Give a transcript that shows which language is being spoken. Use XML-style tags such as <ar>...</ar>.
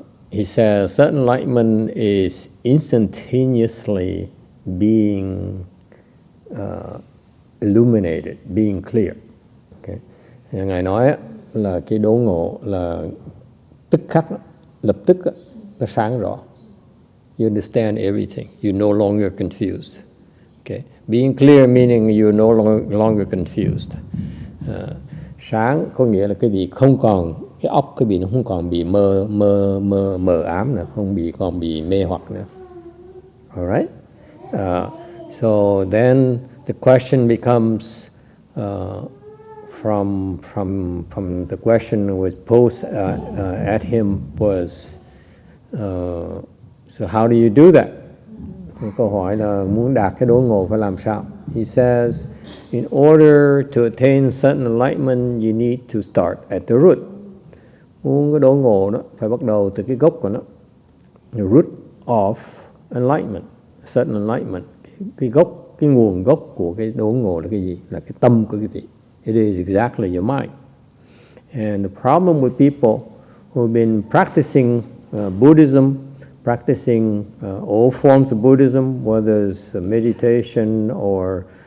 <en>He says sudden enlightenment is instantaneously being illuminated, being clear. Okay.</en> <vi>Ngài nói là cái đốn ngộ là tức khắc, lập tức nó sáng rõ.</vi> <en>You understand everything. You're no longer confused. Okay. Being clear meaning you're no longer confused.</en> <vi>Sáng có nghĩa là cái vị không còn, cái óc cái vị nó không còn bị mờ ám nữa, không còn bị mê hoặc nữa.</vi> <en>Alright? So then the question becomes from the question was posed at him was so how do you do that?</en> <vi>Thì câu hỏi là muốn đạt cái đốn ngộ phải làm sao?</vi> <en>He says, in order to attain sudden enlightenment, you need to start at the root.</en> <vi>Muốn cái đốn ngộ đó phải bắt đầu từ cái gốc của nó.</vi> <en>The root of enlightenment, sudden enlightenment.</en> <vi>Cái gốc, cái nguồn gốc của cái đốn ngộ là cái gì? Là cái tâm của cái vị.</vi> <en>It is exactly your mind. And the problem with people who have been practicing Buddhism, practicing all forms of Buddhism, whether it's meditation or</en>